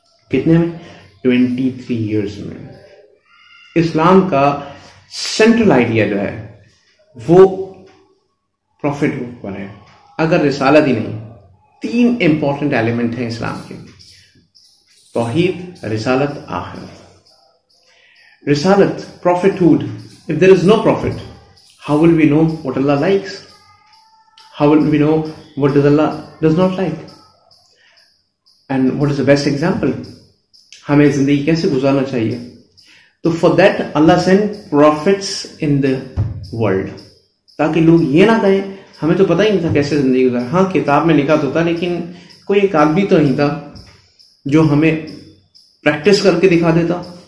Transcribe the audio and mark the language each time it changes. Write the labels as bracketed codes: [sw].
[ur] کتنے میں؟ 23 ایئرس میں. اسلام کا سینٹرل آئیڈیا جو ہے وہ پروفٹ پر ہے. اگر رسالت ہی نہیں، 3 امپورٹنٹ ایلیمنٹ ہیں اسلام کے: توحید، رسالت، آخرت. رسالت، prophethood. [en] If there is no prophet, how will we know what Allah likes? How will we know what does Allah does not like? And what is the best example? [ur] ہمیں زندگی کیسے گزارنا چاہیے؟ تو [en] for that Allah sent prophets in the world, [ur] تاکہ لوگ یہ نہ کہیں ہمیں تو پتہ ہی نہیں تھا کیسے زندگی گزار. ہاں کتاب میں لکھا تو تھا، لیکن کوئی ایک آدمی تو نہیں تھا جو ہمیں پریکٹس کر کے دکھا دیتا.